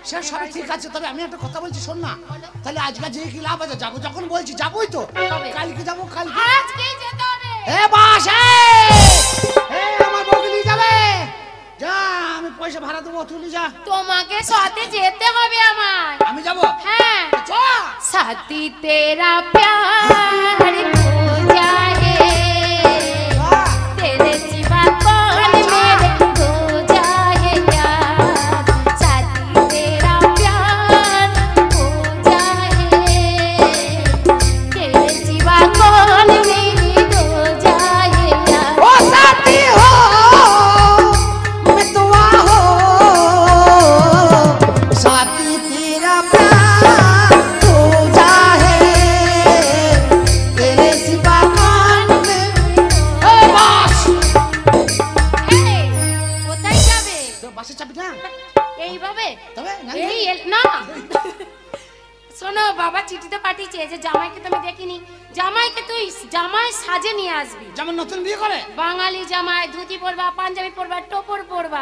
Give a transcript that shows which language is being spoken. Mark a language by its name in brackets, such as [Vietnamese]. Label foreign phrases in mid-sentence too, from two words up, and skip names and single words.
[Bangla] সে সব ঠিক আছে তবে আমি একটা কথা বলছি শোন না তাহলে আজকে যে কি লাভ আছে যাবো যখন বলছি যাবোই তো কালকে যাবো কালকে আজকেই যেতে হবে এ বাস এ আমার বউকে নিয়ে যাবে যা আমি পয়সা ভাড়া দেবো তুলি যা তোমাকে সাথে যেতে হবে আমার আমি যাবো হ্যাঁ চ [Hindi] साथी तेरा प्यार हो जाए तेरे सिवा कौन मेरे हो जाए यार साथी तेरा प्यार हो जाए तेरे सिवा कौन मेरे हो जाए यार ओ साथी हो मितवा हो साथी तेरा प्यार हो जाए तेरे सिवा कौन ए बस [Bangla] এই কোথায় যাবে তো বাসে চাবি না এইভাবে তবে না এই না শোনো বাবা চিঠিতে পাঠিয়েছে যে জামাইকে তুমি দেখিনি জামাইকে তুই জামাই সাজে নিয়ে আসবি যেমন নতুন বিয়ে করে বাঙালি জামাই ধুতি পরবা পাঞ্জাবি পরবা টোপর পরবা